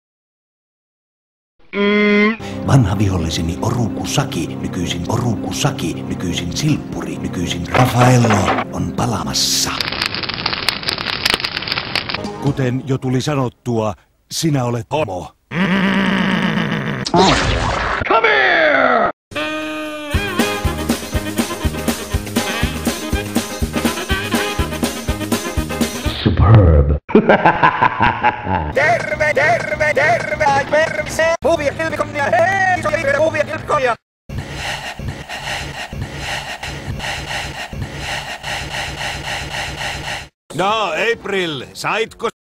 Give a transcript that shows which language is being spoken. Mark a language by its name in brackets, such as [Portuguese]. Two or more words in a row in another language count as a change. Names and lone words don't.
[Finnish] Vanha viholliseni Oruku Saki, nykyisin Silppuri, nykyisin Raffaello on palamassa. Kuten jo tuli sanottua, sinä olet homo. [English] Come here! Superb. [Finnish] Terve! Huvia kilpikonnia! Hei! Huvia kilpikonnia! No, April, saitko?